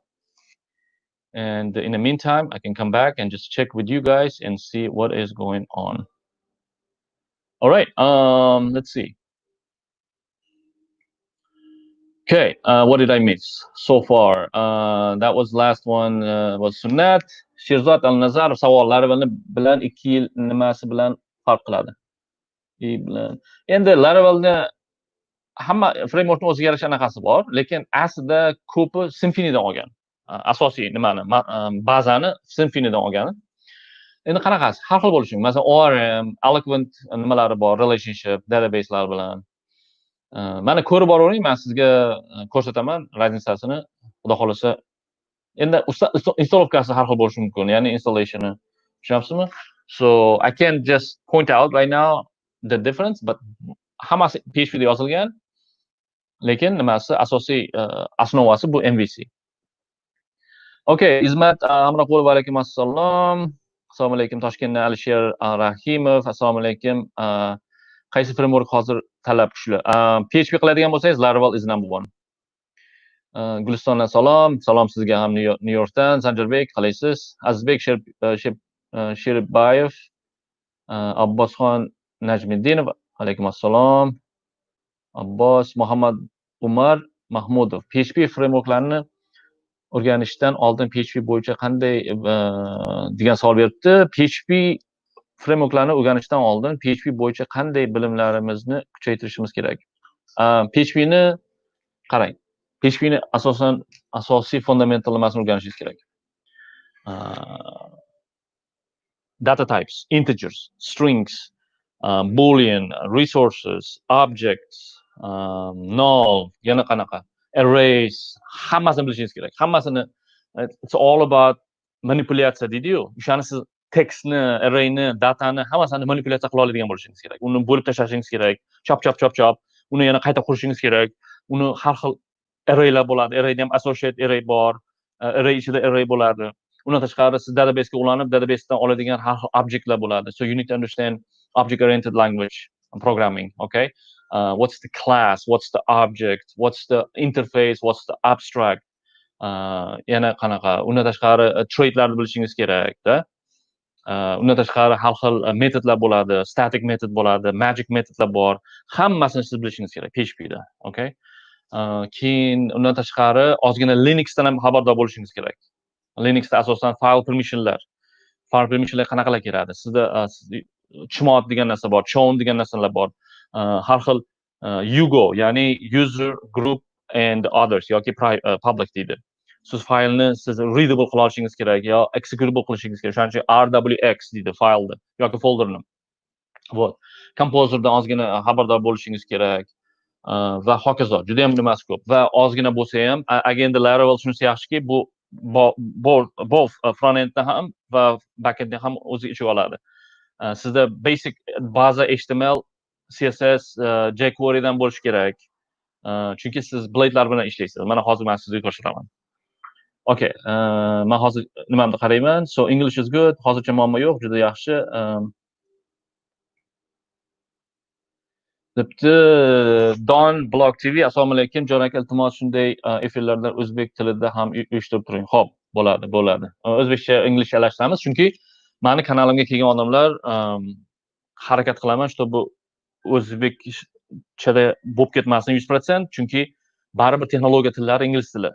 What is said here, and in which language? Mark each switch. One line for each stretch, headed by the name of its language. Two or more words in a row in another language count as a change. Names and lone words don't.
English: And in the meantime, I can come back and just check with you guys and see what is going on. All right, let's see. Okay, what did I miss so far? That was last one was Sunnat.
Uzbek: Shirzat al-Nazar savollari bilan 2 yil nimasi bilan farq qiladi? Endi Laravelni hamma frameworkni o'ziga yarasha anaqasi bor, lekin aslida ko'pi Symfonydan olgan. Asosiy nimani, bazani Symfonydan olgan. Endi qanaqasi? Har xil bo'lishi mumkin. Masalan, ORM, Eloquent nimalari bor, relationship, databaselar bilan. Mana ko'rib boravering, men sizga ko'rsataman razницасini, xudo xolasa. Endi instalovkasi har xil bo'lishi mumkin, ya'ni installationi. Tushunyapsizmi?
English: So I can just point out right now the difference, but
Uzbek: hammasi PHP da yozilgan, lekin nimasi asosiy основasi bu MVC. Okay, Izmat Amroqulov, va alaykum assalom. Assalomu alaykum Toshkentdan Alisher Rahimov. Assalomu alaykum. Qaysi framework hozir talab kuchli? PHP qiladigan bo'lsangiz, Laravel
English: is number one.
Uzbek: Gulistondan salom. Salom sizga ham New Yorkdan. Sanjarbek, qalaysiz? Azizbek Sheribbayev, Abbosxon Najmiddinov, alaykum assalom. Abbos Muhammad Umar Mahmudov. PHP frameworklarni o'rganishdan oldin PHP bo'yicha qanday degan savol beribdi. PHP frameworklarni o'rganishdan oldin PHP bo'yicha qanday bilimlarimizni kuchaytirishimiz kerak? PHPni qarang. PHPni asosan asosiy fundamental nimasini o'rganishingiz kerak.
English: Data types, integers, strings, boolean, resources, objects, null,
Uzbek: yana qanaqa, arrays, hammasini bilishingiz kerak. Hammasini,
English: it's all about
Uzbek: manipulyatsiya deydi-yu. O'shani siz textni, arrayni, datani hammasini manipulyatsiya qila oladigan bo'lishingiz kerak. Uni bo'lib tashlashingiz kerak. Chop. Uni yana qayta qurishingiz kerak. Uni har xil arraylar bo'ladi. Arrayda ham
English: associate array
Uzbek: bor. Array ichida array bo'ladi. undan tashqari siz databasega ulanib databasedan oladigan har xil objektlar bo'ladi.
English: So you need to understand object oriented language programming. Okay, what's the class, what's the object, what's the interface, what's the abstract,
Uzbek: yana qanaqa, undan tashqari trade'larni bilishingiz kerakda. Undan tashqari har xil metodlar bo'ladi, static metod bo'ladi, magic metodlar bor. Hammasini siz bilishingiz kerak PHPda. Okay, keyin undan tashqari ozgina Linuxdan ham xabardor bo'lishingiz kerak. Linuxda asosan
English: file permissionlar
Uzbek: qanaqalar kiradi? Sizda chmod degan narsa bor, chown degan narsalar bor. Har xil Hugo, ya'ni
English: user group and others
Uzbek: yoki public deydi. Siz faylni readable qila olishingiz kerak yo executable qilishingiz kerak. Shuning uchun RWX deydi faylni yoki folderni. Вот. Composerdan ozgina xabardor bo'lishingiz kerak. Va hokazo. Juda ham nimasi ko'p. Va ozgina bo'lsa ham, agenda Laravel shunisi yaxshiki, bu both front-endni ham va back-endni ham o'z ichiga oladi. Sizda basic baza HTML, CSS, jQuery dan bo'lishi kerak. Chunki siz blade'lar bilan ishlaysiz. Mana hozir men sizga ko'rsataman. Okay, men hozir nimamni qarayman.
English: So English is good.
Uzbek: Hozircha muammo yo'q, juda yaxshi. Debdi Don Blog TV, assalomu alaykum. Jon aka, iltimos shunday efirlardan o'zbek tilida ham uyushtirib turing. Xo'p, bo'ladi. O'zbekcha, inglizcha alashtiramiz, chunki meni kanalimga kelgan odamlar harakat qilaman, чтобы o'zbekchada bo'lib ketmasin 100%, chunki baribir texnologiya tillari ingliz tili.